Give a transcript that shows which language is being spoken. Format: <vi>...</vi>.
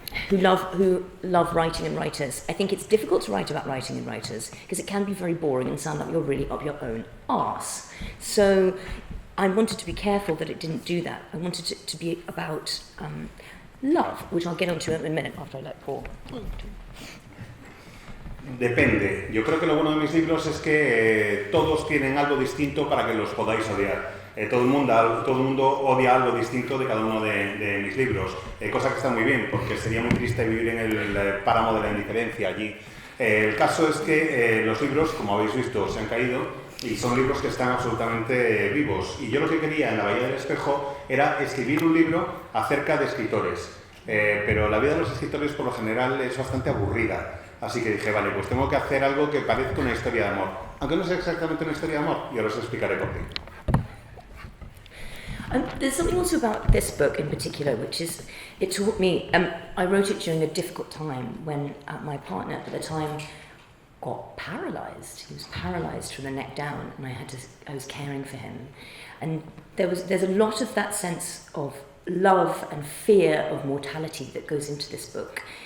<en>who love writing and writers. I think it's difficult to write about writing and writers because it can be very boring and sound like you're really up your own arse. So I wanted to be careful that it didn't do that. I wanted it to be about love, which I'll get onto in a minute after I let Paul.</en> <es>Depende. Yo creo que lo bueno de mis libros es que todos tienen algo distinto para que los podáis odiar. Todo el mundo odia algo distinto de cada uno de mis libros, cosa que está muy bien, porque sería muy triste vivir en el páramo de la indiferencia allí. El caso es que los libros, como habéis visto, se han caído y son libros que están absolutamente vivos. Y yo lo que quería en La Bahía del Espejo era escribir un libro acerca de escritores, pero la vida de los escritores por lo general es bastante aburrida. Así que dije, vale, pues tengo que hacer algo que parezca una historia de amor. Aunque no sea exactamente una historia de amor, y ahora os explicaré por qué.</es> <en>There's something also about this book in particular, which is, it taught me, I wrote it during a difficult time when my partner at the time got paralysed. He was paralysed from the neck down, and I was caring for him. And there's a lot of that sense of love and fear of mortality that goes into this book.</en>